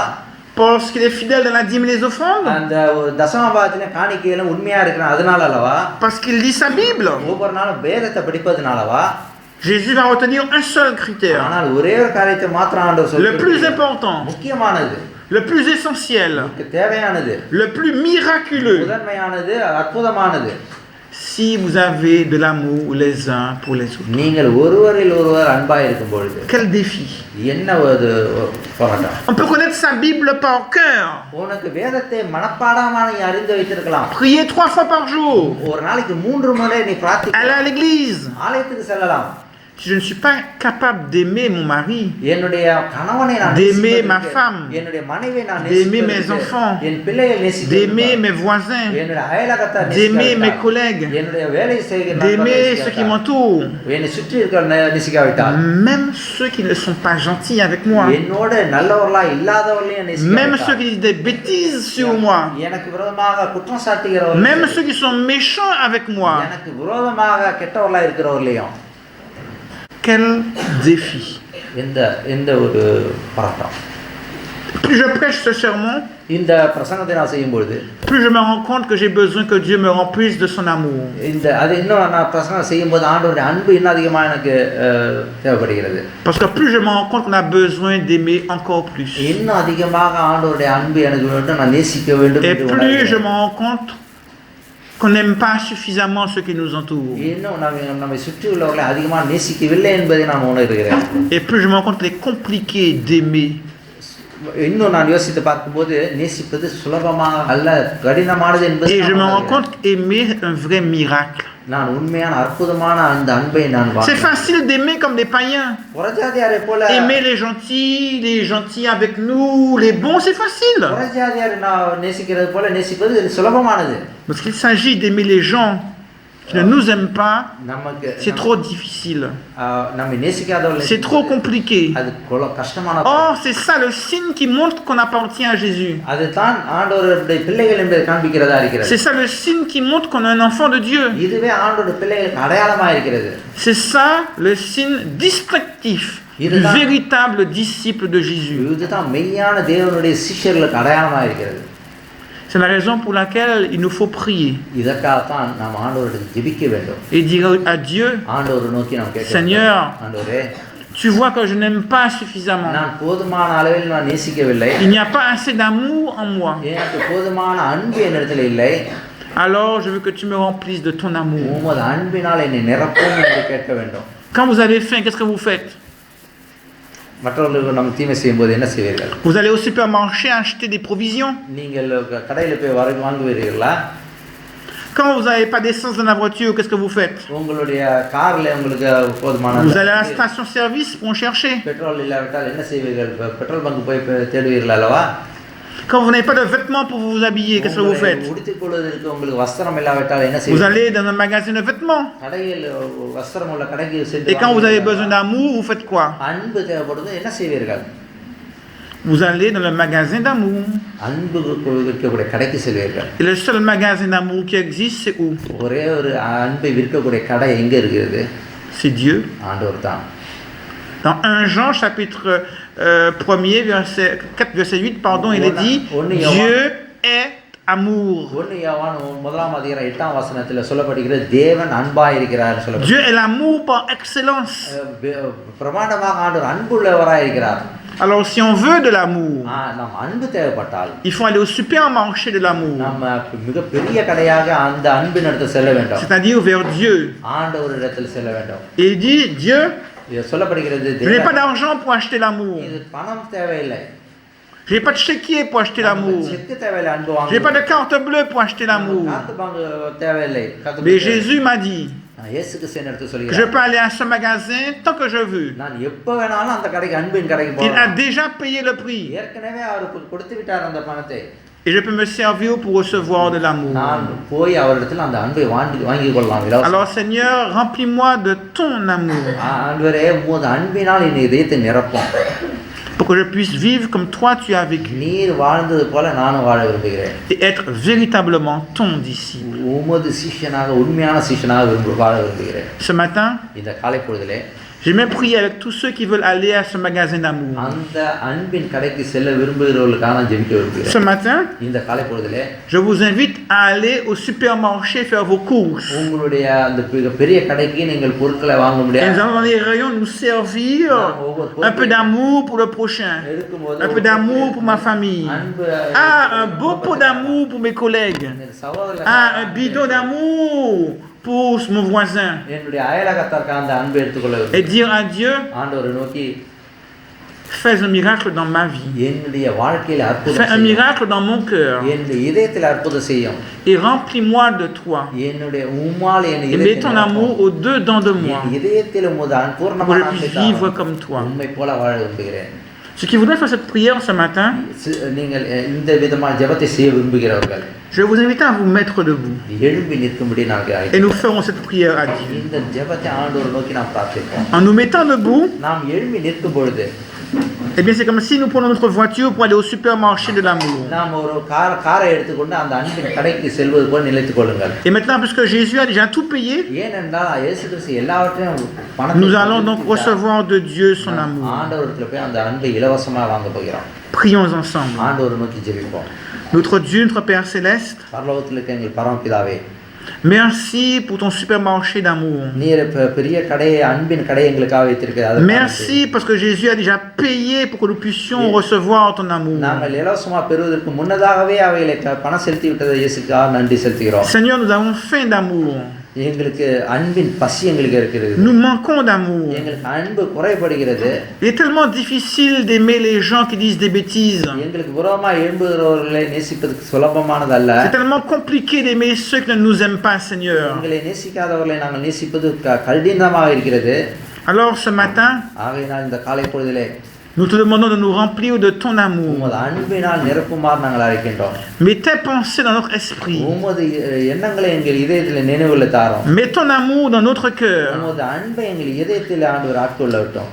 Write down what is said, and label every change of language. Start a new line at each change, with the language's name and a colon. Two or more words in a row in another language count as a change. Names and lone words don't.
French: Parce qu'il est fidèle dans la dîme et les offrandes?
Tamil: அந்த தசமபாகத்திலே காணிக்கையில உண்மையா இருக்கிறான் அதனால அல்லவா?
French: Parce qu'il lit sa Bible?
Tamil: ஒவ்வொரு நாளும் வேதத்தை படிப்பதனாலவா?
French: Jésus va retenir un seul critère.
Tamil: ஆனால் ஒரே ஒரு காரியத்தை மாத்திரம் ஆண்டவர்
French: Le
Tamil: சொல்றார்.
French: plus important,
Tamil: முக்கியமானது,
French: le plus essentiel,
Tamil: தேவையானது,
French: le plus miraculeux.
Tamil: முதன்மையானது, அற்புதமானது.
French: Si vous avez de l'amour les uns pour les autres.
Tamil: நீங்கள் ஒருவரில் ஒருவர் அன்பாய் இருக்கும் பொழுது.
French: Quel défi!
Tamil: என்ன ஒரு போராட்டம்.
French: On peut connaître sa Bible par cœur.
Tamil: உனக்கு வேதத்தை மனப்பாடமாக நீ அறிந்து வைத்திருக்கலாம்.
French: Prier 3 fois par jour.
Tamil: ஒரு நாளைக்கு 3 முறை நீ பிரார்த்திக்கலாம்.
French: Aller à l'église.
Tamil: ஆலயத்துக்கு செல்லலாம்.
French: si je ne suis pas capable d'aimer mon mari,
Tamil: என்னுடைய கணவனை நான்
French: d'aimer ma
Tamil: நேசிப்பதற்கு,
French: femme,
Tamil: என்னுடைய மனைவியை நான்
French: d'aimer mes
Tamil: நேசிப்பதற்கு,
French: enfants,
Tamil: என் பிள்ளையை நேசிப்பதற்கு,
French: d'aimer mes voisins,
Tamil: என்னுடைய அயலகத்தை
French: d'aimer mes
Tamil: நேசிக்காவிட்டால்,
French: collègues,
Tamil: என்னுடைய வேலை செய்கிற
French: d'aimer ceux qui m'entourent,
Tamil: என்னை சுற்றி இருக்கிற நேசிக்காவிட்டால்,
French: même ceux qui ne sont pas gentils avec moi,
Tamil: என்னோட நல்லவர்களா இல்லாதவர்களையும்
French: même ceux
Tamil: நேசிக்காவிட்டால்,
French: qui disent des bêtises sur moi,
Tamil: எனக்கு விரோதமாக குற்றம் சாட்டுகிறவர்கள்,
French: même ceux qui sont méchants avec moi.
Tamil: எனக்கு விரோதமாக கெட்டவர்களா இருக்கிறவர்களையும்,
French: Quel défi!
Tamil: இந்த ஒரு பரட்டம்.
French: Plus je prêche ce sermon,
Tamil: இந்த பிரசங்கத்தை நான் செய்யும்பொழுது
French: plus je me rends compte que j'ai besoin que Dieu me remplisse de son amour.
Tamil: அது இன்னும் நான் பிரசங்கம் செய்யும்போது ஆண்டவருடைய அன்பு இன்னும் அதிகமாக எனக்கு தேவைப்படுகிறது.
French: Parce que plus je me rends compte qu'on a besoin d'aimer encore plus.
Tamil: இன்னும் அதிகமாக ஆண்டவருடைய அன்பு எனக்கு வேண்டும், நான் நேசிக்க வேண்டும்
French: Et
Tamil: என்று
French: plus je
Tamil: உணர்கிறேன்.
French: me rends compte qu'on n'aime pas suffisamment ceux qui nous entourent.
Tamil: இன்னும் நம்மை சுற்றி உள்ளவர்களை அதிகமாக நேசிக்கவில்லை என்பதை நான் உணர்கிறேன்.
French: Et plus je me rends compte qu'il est compliqué d'aimer.
Tamil: இன்னும் நான் யோசித்து பார்க்கும்போது நேசிப்பது சுலபமாக அல்ல, கடினமானது என்பது
French: Et je me rends compte qu'aimer est un vrai miracle.
Tamil: நான் உண்மையான அற்புதமான அந்த அன்பை நான்
French: C'est facile d'aimer comme des païens.
Tamil: புறஜாதியாரை போல
French: Aimer les gentils avec nous, les bons, c'est facile.
Tamil: புறஜாதியாரை நான் நேசிக்கிறது போல நேசிப்பது சுலபமானது.
French: Parce qu'il s'agit d'aimer les gens qui ne nous aiment pas,
Tamil: நமக்கு
French: c'est trop difficile.
Tamil: நம்மை நேசிக்காதவர்கள்
French: C'est trop compliqué.
Tamil: அது கஷ்டமான.
French: Or, c'est ça le signe qui montre qu'on appartient à Jésus.
Tamil: அதுதான் ஆண்டவருடைய பிள்ளைகள் என்பதை காண்பிக்கிறதா இருக்கிறது.
French: C'est ça le signe qui montre qu'on est un enfant de Dieu.
Tamil: இதுவே ஆண்டவருடைய பிள்ளைகளுக்கு அடையாளமாக இருக்கிறது.
French: C'est ça le signe distinctif du véritable disciple de Jésus.
Tamil: இதுதான் மெய்யான தேவனுடைய சீஷர்களுக்கு அடையாளமாக இருக்கிறது.
French: C'est la raison pour laquelle il nous faut prier
Tamil: இதற்காகத்தான் நாம் ஆண்டவரிடம் ஜெபிக்க வேண்டும்.
French: et dire à Dieu,
Tamil: ஆண்டவரை நோக்கி நாம் கேட்க வேண்டும்.
French: Seigneur,
Tamil: ஆண்டவரே,
French: tu vois que je n'aime pas suffisamment.
Tamil: நான் போதுமான அளவில் நான் நேசிக்கவில்லை.
French: Il n'y a pas assez d'amour en moi.
Tamil: எனக்கு போதுமான அன்பு என்னிடத்தில் இல்லை.
French: Alors, je veux que tu me remplisses de ton amour.
Tamil: உமது அன்பினால் என்னை நிரப்பும் என்று கேட்க வேண்டும்.
French: Quand vous avez faim, qu'est-ce que vous faites?
Tamil: மற்றவர்களுக்கு நம்ம தீமை செய்யும்போது என்ன செய்வீர்கள்?
French: Vous allez au supermarché acheter des provisions.
Tamil: நீங்கள் கடையில் போய் வாங்குவீர்களா?
French: Quand vous n'avez pas d'essence dans la voiture, qu'est-ce que vous faites?
Tamil: உங்களுடைய காரில் உங்களுக்கு போதுமான
French: Vous allez à la station-service pour en chercher.
Tamil: பெட்ரோல் இல்லாவிட்டால் என்ன செய்வீர்கள்?
English: petrol bunk
Tamil: போய் தேடுவீர்கள் அல்லவா?
French: Quand vous n'avez pas de vêtements pour vous habiller, qu'est-ce que vous faites?
Tamil: உடுத்திக் கொள்வதற்கு உங்களுக்கு வஸ்திரம் இல்லாவிட்டால் என்ன
French: Vous
Tamil: செய்வீர்கள்?
French: allez dans un magasin de vêtements.
Tamil: கடையில் வஸ்திரம் உள்ள கடைக்கு சென்று
French: Et quand vous avez besoin d'amour, vous faites quoi?
Tamil: அன்பு தேவைப்படுது, என்ன செய்வீர்கள்?
French: Vous allez dans le magasin d'amour.
Tamil: அன்பு விற்கக்கூடிய கடைக்கு செல்வீர்கள்.
French: Et le seul magasin d'amour qui existe, c'est où?
Tamil: ஒரே ஒரு அன்பை விற்கக்கூடிய கடை எங்க இருக்கிறது?
French: C'est Dieu.
Tamil: ஆண்டவர் தான்.
French: Dans 1 Jean chapitre 1er, verset 4, verset 8, pardon, il est dit, Dieu est amour.
Tamil: 1 யோவான் 1ஆம் அதிகாரம் 8ஆம் வசனத்தில் சொல்லப்படுகிறது, தேவன் அன்பாய் இருக்கிறார் சொல்லப்படுகிறது.
French: Dieu est l'amour par excellence.
Tamil: பிரமாண்டமாக ஆண்டவர் அன்புள்ளவராய் இருக்கிறார்.
French: Alors si on veut de l'amour,
Tamil: நாம் அன்பு தேவைப்பட்டால்
French: il faut aller au supermarché de l'amour.
Tamil: நம்ம மிக பெரிய கடையாக அந்த அன்பின் இடத்தில் செல்ல வேண்டும்.
French: C'est-à-dire vers Dieu.
Tamil: ஆண்டவரிடத்தில் செல்ல வேண்டும்.
French: Et il dit, Dieu,
Tamil: இது சொல்லப்படுகிறது,
French: je n'ai pas d'argent pour acheter l'amour.
Tamil: இது பணம் தேவையில்லை.
French: Je n'ai pas de chéquier pour acheter l'amour.
Tamil: செக்கு தேவையில்லை அன்பு
French: Je n'ai pas
Tamil: வாங்க.
French: de carte bleue pour acheter l'amour.
Tamil: காத்து வாங்க தேவையில்லை.
French: Mais Jésus m'a dit,
Tamil: இயேசு கிறிஸ்து எடுத்து
French: je
Tamil: சொல்கிறார்,
French: peux aller à ce magasin tant que je veux.
Tamil: நான் எப்போ வேணாலும் அந்த கடைக்கு அன்பின் கடைக்கு
French: Il a
Tamil: போகலாம்.
French: déjà payé le prix.
Tamil: ஏற்கனவே அவருக்கு கொடுத்து விட்டார் அந்த பணத்தை.
French: Et je peux me servir pour recevoir de l'amour.
Tamil: நான் போய் அவரிடத்தில் அந்த அன்பை வாங்கி கொள்ளலாம். இலவசம்.
French: Alors Seigneur, remplis-moi de ton amour
Tamil: ஆண்டவரே, உமது அன்பினால் என் இதயத்தை நிரப்பும்.
French: pour que je puisse vivre comme toi tu as vécu
Tamil: நீர் வாழ்ந்தது போல நானும் வாழ விரும்புகிறேன்.
French: et être véritablement ton disciple.
Tamil: உமது சிஷ்யனாக, உண்மையான சிஷ்யனாக வாழ விரும்புகிறேன்.
French: Ce matin,
Tamil: இந்த காலை பொழுதிலே
French: j'ai même prié avec tous ceux qui veulent aller à ce magasin d'amour.
Tamil: அந்த அன்பின் கடைக்கு செல்ல விரும்புகிறவர்களுக்காக நான் ஜெபிக்க விரும்புகிறேன்.
French: Ce matin,
Tamil: இந்த காலை பொழுதிலே
French: je vous invite à aller au supermarché faire vos courses.
Tamil: உங்களுடைய அந்த பெரிய கடைக்கு நீங்கள் பொருட்களை வாங்க
French: Et nous
Tamil: முடியாது.
French: allons dans les rayons nous servir un peu d'amour pour le prochain, un peu d'amour pour ma famille. Ah, un beau pot d'amour pour mes collègues. Ah, un bidon d'amour pour mon voisin.
Tamil: என்னுடைய அயலகத்தார்க்கு அந்த அன்பை எடுத்துக்கொள்ள
French: Et dire à Dieu,
Tamil: ஆண்டவரை நோக்கி,
French: Fais un miracle dans ma vie.
Tamil: என்னுடைய வாழ்க்கையில
French: Fais
Tamil: அற்புதம்
French: un
Tamil: செய்யும்.
French: miracle dans mon cœur.
Tamil: என்னுடைய இதயத்தில் அற்புதம் செய்யும்.
French: Et remplis-moi de toi.
Tamil: என்னுடைய உம்மால் என்
French: Et mets ton amour au-dedans de moi.
Tamil: என் இதயத்தில் உமது
French: Pour que
Tamil: பூர்ணமான
French: je puisse vivre comme toi.
Tamil: உம்மை போல வாழ விரும்புகிறேன்.
French: Ceux qui voudraient faire cette prière ce matin,
Tamil: நீங்கள் இந்த விதமான ஜெபத்தை செய்ய விரும்புகிறவர்கள்
French: je vais vous inviter à vous mettre debout.
Tamil: எழும்பி நிற்கும்படி நாங்கள்
French: Et nous ferons cette prière à Dieu.
Tamil: இந்த ஜெபத்தை ஆண்டவரை நோக்கி நாம் பிரார்த்திப்போம்.
French: En nous mettant debout,
Tamil: நாம் எழும்பி நிற்கும் பொழுது
French: eh bien c'est comme si nous prenons notre voiture pour aller au supermarché de l'amour.
Tamil: நாம் ஒரு காரை எடுத்துக்கொண்டு அந்த அன்பின் கடைக்கு செல்வது போல் நிலைத்துக் கொள்ளுங்கள்.
French: Et maintenant, puisque Jésus a déjà tout payé,
Tamil: ஏனென்றால் இயேசு கிறிஸ்து எல்லாவற்றையும்
French: nous allons donc recevoir de Dieu son amour.
Tamil: ஆண்டவரிடத்தில் போய் அந்த அன்பை இலவசமாக வாங்க போகிறோம்.
French: Prions ensemble.
Tamil: ஆண்டவரை நோக்கி ஜெபிப்போம்.
French: Notre Dieu, notre Père Céleste,
Tamil: பரலோகத்தில் இருக்க எங்கள் பரமபிதாவே,
French: merci pour ton supermarché d'amour.
Tamil: நீர் பெரிய கடையை அன்பின் கடையை எங்களுக்காக வைத்திருக்கிறது.
French: Merci parce que Jésus a déjà payé pour que nous puissions recevoir ton amour.
Tamil: நாங்கள் இலவசமாக பெறுவதற்கு முன்னதாகவே அவைகளை பணம் செலுத்தி விட்டதை இயேசுக்காக நன்றி செலுத்துகிறோம்.
French: Seigneur, nous avons faim d'amour.
Tamil: எங்களுக்கு அன்பின் பசி எங்களுக்கு இருக்கிறது.
French: Nous manquons d'amour.
Tamil: எங்களுக்கு அன்பு குறைபடுகிறது.
French: Il est tellement difficile d'aimer les gens qui disent des bêtises.
Tamil: எங்களுக்கு விரோதமாக எழும்புகிறவர்களை நேசிப்பதற்கு சுலபமானதல்ல.
French: C'est tellement compliqué d'aimer ceux qui ne nous aiment pas, Seigneur.
Tamil: எங்களை நேசிக்காதவர்களை நாங்கள் நேசிப்பது கடினமாக இருக்கிறது.
French: Alors ce matin,
Tamil: ஆகையினால் இந்த காலை பொழுதிலே
French: nous te demandons de nous remplir de ton amour.
Tamil: உமது அன்பினால் நிரப்புமாறு நாங்கள் அழைக்கின்றோம்.
French: Mets tes pensées dans notre esprit.
Tamil: உமது எண்ணங்களை எங்கள் இதயத்தில் நினைவுல தாரோம்.
French: Mets ton amour dans notre cœur.
Tamil: உமது அன்பை எங்கள் இதயத்தில் ஆண்டவர் ஆட்கொள்ளட்டும்.